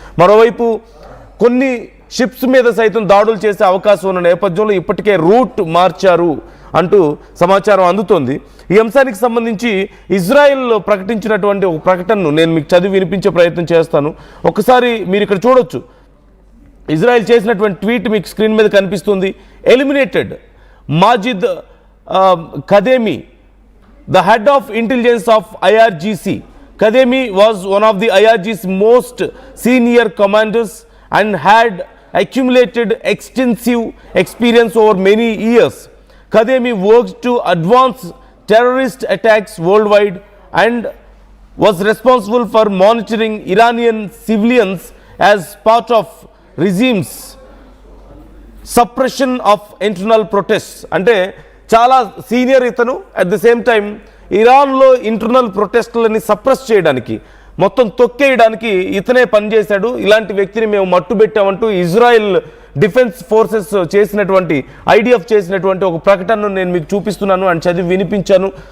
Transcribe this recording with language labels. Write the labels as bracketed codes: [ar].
[te] మరోవైపు కొన్ని షిప్స్ మీద సైతం దాడులు చేసే అవకాశం ఉన్న నేపథ్యంలో ఇప్పటికే రూట్ మార్చారు అంటూ సమాచారం అందుతోంది. ఈ అంశానికి సంబంధించి ఇజ్రాయెల్ ప్రకటించినటువంటి ఒక ప్రకటనను నేను మీకు చదివి వినిపించే ప్రయత్నం చేస్తాను. ఒకసారి మీరు ఇక్కడ చూడొచ్చు. ఇజ్రాయెల్ చేసినటువంటి ట్వీట్ మీకు స్క్రీన్ మీద కనిపిస్తుంది. [en] Eliminated Majid Khademi, the head of intelligence of IRGC. Khademi was one of the IRGC's most senior commanders and had accumulated extensive experience over many years. Khademi worked to advance terrorist attacks worldwide and was responsible for monitoring Iranian civilians as part of regime's suppression of internal protests. [te] అంటే చాలా senior ఇతను. [en] at the same time [te] ఇరాన్లో internal ప్రొటెస్ట్లని suppress చేయడానికి, మొత్తం తొక్కేయడానికి ఇతనే పనిచేశాడు. ఇలాంటి వ్యక్తిని మేము మట్టుబెట్టామంటూ ఇజ్రాయెల్ డిఫెన్స్ ఫోర్సెస్ చేసినటువంటి, ఐడిఎఫ్ చేసినటువంటి ఒక ప్రకటనను నేను మీకు చూపిస్తున్నాను అండ్ చదివి వినిపించాను.